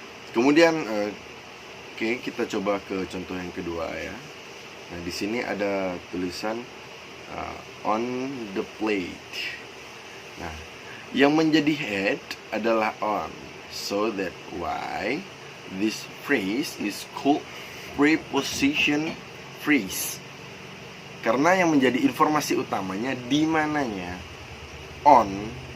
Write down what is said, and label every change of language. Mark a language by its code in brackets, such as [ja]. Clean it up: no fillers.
[id] Kemudian oke, kita coba ke contoh yang kedua ya. Nah, di sini ada tulisan [en] on the plate. [id] Nah, yang menjadi head adalah on. [en] So that why this phrase is called preposition phrase. [id] Karena yang menjadi informasi utamanya di mananya on.